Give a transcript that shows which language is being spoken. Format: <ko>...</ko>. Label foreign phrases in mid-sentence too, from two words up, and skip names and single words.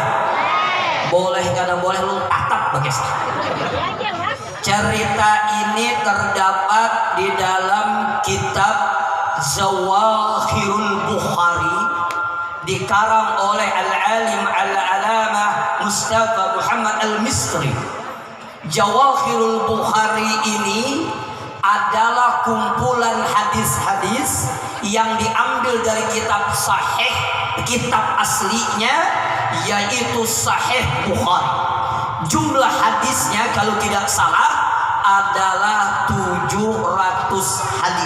<bjn>Boleh kada boleh ulun tatap bakesah.</bjn> <id>Cerita ini terdapat di dalam kitab Zawakhirul Bukhari, dikarang oleh</id> <ar>al-alim al-alamah</ar> <id>Mustafa Muhammad al-Misri. Jawakhirul Bukhari ini adalah kumpulan hadis-hadis yang diambil dari kitab sahih, kitab aslinya yaitu Sahih Bukhari. Jumlah hadisnya kalau tidak salah adalah 700 hadis.</id>